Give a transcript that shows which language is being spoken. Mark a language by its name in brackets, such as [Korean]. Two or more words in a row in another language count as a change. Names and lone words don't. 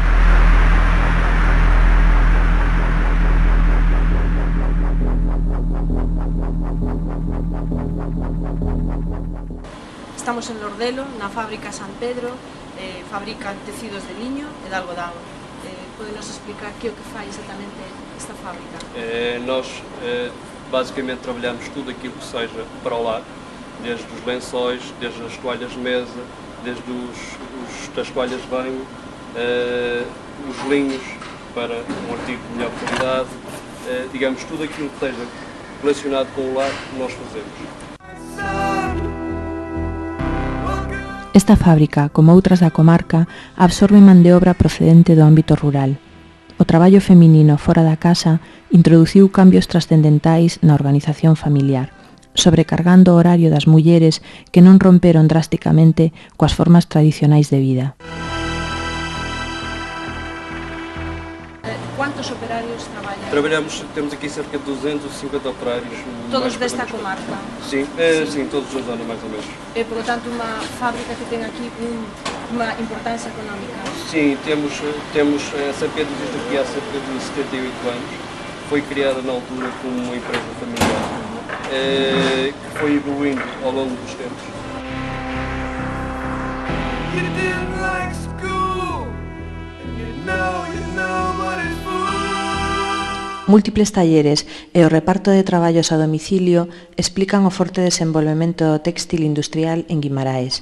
[Galician] Estamos en Lordelo, na fábrica San Pedro, fabrican tecidos de liño e de algodán. Podenos explicar que o que fai exactamente esta fábrica? [Portuguese] Nos Basicamente trabalhamos tudo aquilo que seja para o lar, desde os lençóis, desde as toalhas de mesa, desde as toalhas de banho, os linhos para um artigo de melhor qualidade, digamos, tudo aquilo que esteja relacionado com o lar, nós fazemos. [Galician] Esta fábrica, como outras da comarca, absorbe man de obra procedente do ámbito rural. O traballo feminino fora da casa introduciu cambios trascendentais na organización familiar, sobrecargando o horario das mulleres que non romperon drásticamente coas formas tradicionais de vida. ¿Cuántos operarios traballan? [Portuguese] Temos aqui cerca de 250 operários. [Galician] Todos desta comarca? [Portuguese] Sim, sim, todos da zona mais ou menos. É, [Spanish] por lo tanto, [Portuguese] uma fábrica que tem aqui uma importância económica? Sim, temos essa pedra existe aqui há cerca de 78 anos. Foi criada na altura como uma empresa familiar, que foi evoluindo ao longo dos tempos. [Galician] Múltiples talleres e o reparto de traballos a domicilio explican o forte desenvolvemento do téxtil industrial en Guimaraes.